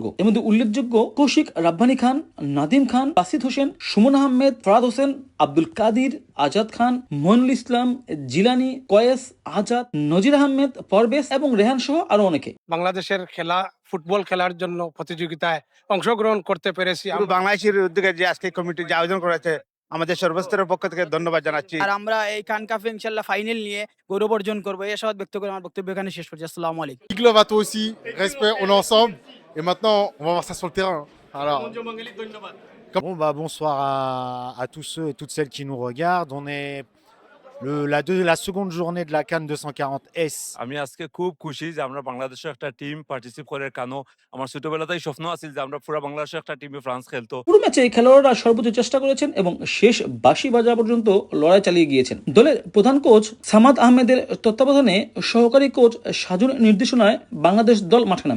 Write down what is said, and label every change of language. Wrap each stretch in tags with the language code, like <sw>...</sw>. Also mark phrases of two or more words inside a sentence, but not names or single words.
<bn>এর মধ্যে উল্লেখযোগ্য কৌশিক রাব্বানী খান, নাদিম খান, বাসিত হোসেন, সুমন আহমেদ, ফরাদ হোসেন, আব্দুল কাদির, আজাদ খান, মইনুল ইসলাম, জিলানি, কয়েস, আজাদ, নজির আহমেদ, পরবেশ এবং রেহান সহ আরো অনেকে। বাংলাদেশের খেলা, ফুটবল খেলার জন্য প্রতিযোগিতায় অংশগ্রহণ করতে পেরেছি। বাংলাদেশের উদ্যোগে যে আজকে কমিটি যে আয়োজন করেছে, আমাদের সর্বস্তরের পক্ষ থেকে ধন্যবাদ জানাচ্ছি। আর আমরা এই কান কাপে ইনশাআল্লাহ ফাইনাল নিয়ে গৌরব অর্জন করবো, এই আশাবাদ ব্যক্ত করে আমার বক্তব্য এখানে শেষ করছি।</bn> <ar>السلام عليكم.</ar> <en>Big love</en> <fr>à toi aussi, respect, on est ensemble et maintenant on va voir ça sur le terrain. Alors, Bonsoir à tous ceux et toutes celles qui nous regardent. On est la seconde journée de la CAN 240S.</fr> <bn>আমি আজকে খুব খুশি যে আমরা বাংলাদেশের একটা টিম পার্টিসিপেট করে। কেন আমার ছোটবেলাতেই স্বপ্ন আছিল যে আমরা পুরো বাংলাদেশের একটা টিমে ফ্রান্স খেলতো। পুরো ম্যাচে খেলোয়াড়রা সর্বোচ্চ চেষ্টা করেছেন এবং শেষ বাঁশি বাজা পর্যন্ত লড়াই চালিয়ে গিয়েছেন। দলের প্রধান কোচ সামাদ আহমেদের তত্ত্বাবধানে সহকারী কোচ সাজুর নির্দেশনায় বাংলাদেশ দল মাঠে নামে।</bn>